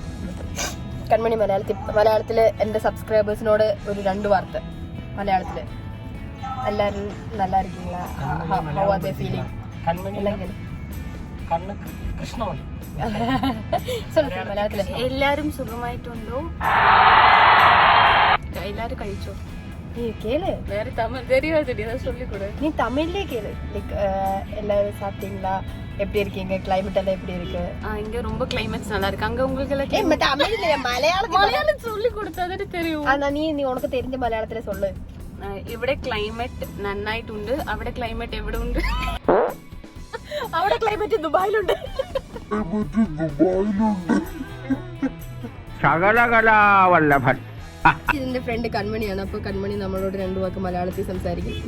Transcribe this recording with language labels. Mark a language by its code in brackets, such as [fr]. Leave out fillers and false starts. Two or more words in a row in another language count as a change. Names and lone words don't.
[ml] കൺമണി മലയാളത്തില് എന്റെ സബ്സ്ക്രൈബേഴ്സിനോട് ഒരു 2 വാർത്ത മലയാളത്തില്. എല്ലാരും നല്ലായിരിക്കില്ല, മലയാളത്തില് എല്ലാരും സുഖമായിട്ടുണ്ടോ? എല്ലാരും കഴിച്ചോ? [ta] கேளு வேற தமிழ் தெரியாது, நீ தான் சொல்லி கொடு. நீ தமிழ்லயே கேளு. லைக் எல்லாரும் சாப்பிட்டீங்களா, எப்படி இருக்கீங்க, கிளைமேட் எல்லாம் எப்படி இருக்கு? இங்க ரொம்ப கிளைமேட்ஸ் நல்லா இருக்கு. அங்க உங்களுக்கு எல்லாம் தமிழ்ல மலையாளம் சொல்லி கொடுத்தாதே தெரியும். ஆனா நீ உனக்கு தெரிஞ்ச மலையாளத்துல சொல்லு. [ml] ഇവിടെ ക്ലൈമറ്റ് നന്നായിട്ടുണ്ട്. അവിടെ ക്ലൈമറ്റ് എവിടെ ഉണ്ട്? അവിടെ ക്ലൈമറ്റ് ദുബായിലുണ്ട്. ശകലകലാവല്ലഭൻ. ഇതിന്റെ ഫ്രണ്ട് കൺമണിയാണ്. അപ്പൊ കൺമണി നമ്മളോട് 2 വാക്ക് മലയാളത്തിൽ സംസാരിക്കും.